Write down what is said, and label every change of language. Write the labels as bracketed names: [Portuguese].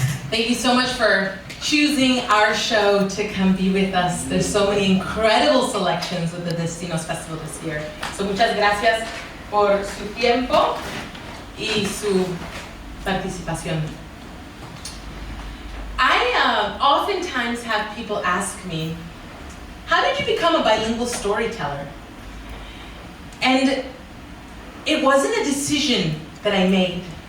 [English] Thank you so much for choosing our show to come be with us. There's so many incredible selections with the Destinos Festival this year. [Spanish] So muchas gracias por su tiempo y su participación. [English] I oftentimes have people ask me, how did you become a bilingual storyteller? And it wasn't a decision that I made.